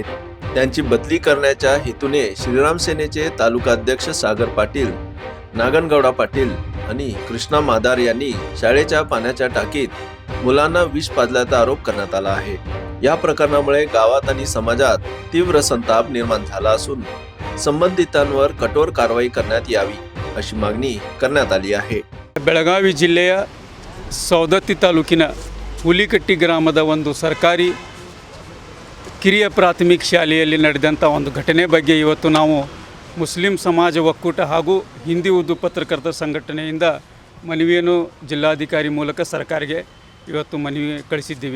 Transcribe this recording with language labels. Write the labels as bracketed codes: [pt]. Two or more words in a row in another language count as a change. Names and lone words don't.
[mr] त्यांची बदली करण्याच्या हेतूने श्रीराम सेनेचे तालुका अध्यक्ष सागर पाटील, नागनगौडा पाटील आणि कृष्णा मादार यांनी शाळेच्या पाण्याच्या टाकीत मुलांना विष पाजल्याचा आरोप करण्यात आला आहे। या प्रकरणामुळे गावात आणि समाजात तीव्र संताप निर्माण झाला असून संबंधितांवर कठोर कारवाई करण्यात यावी अशी मागणी करण्यात आली आहे। [kn] ಬೆಳಗಾವಿ ಜಿಲ್ಲೆಯ ಸವದತ್ತಿ ತಾಲೂಕಿನ ಹುಲಿಕಟ್ಟಿ ಗ್ರಾಮದ ಒಂದು ಸರ್ಕಾರಿ ಕಿರಿಯ ಪ್ರಾಥಮಿಕ ಶಾಲೆಯಲ್ಲಿ ನಡೆದಂಥ ಒಂದು ಘಟನೆ ಬಗ್ಗೆ ಇವತ್ತು ನಾವು ಮುಸ್ಲಿಂ ಸಮಾಜ ಒಕ್ಕೂಟ ಹಾಗೂ ಹಿಂದಿ ಉರ್ದು ಪತ್ರಕರ್ತರ ಸಂಘಟನೆಯಿಂದ ಮನವಿಯನ್ನು ಜಿಲ್ಲಾಧಿಕಾರಿ ಮೂಲಕ ಸರ್ಕಾರಕ್ಕೆ ಇವತ್ತು ಮನವಿ ಕಳಿಸಿದ್ದೀವಿ।